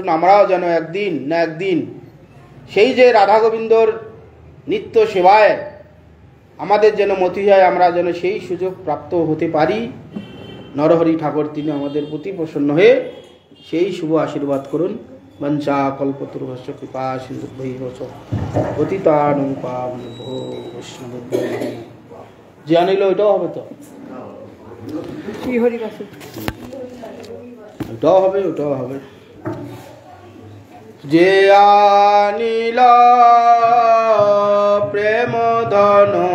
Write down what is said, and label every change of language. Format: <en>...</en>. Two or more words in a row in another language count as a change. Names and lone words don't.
<bn>আমরাও যেন একদিন না একদিন সেই যে রাধা গোবিন্দর নিত্য সেবায় আমাদের যেন মতি হয়, আমরা যেন সেই সুযোগ প্রাপ্ত হতে পারি। নরহরি ঠাকুর তিনি আমাদের প্রতি প্রসন্ন হয়ে সেই শুভ আশীর্বাদ করুন।</bn> <sa>বঞ্চা কল্পতরুভ্যশ্চ কৃপা সিন্ধুভ্যৈব পতিতানাং পাবনেভ্যো বৈষ্ণবেভ্যো নমঃ।</sa> <bn>যে আনিল ওইটাও হবে তো, ওটাও হবে, ওটাও হবে। যে আনিল প্রেম ধন</bn>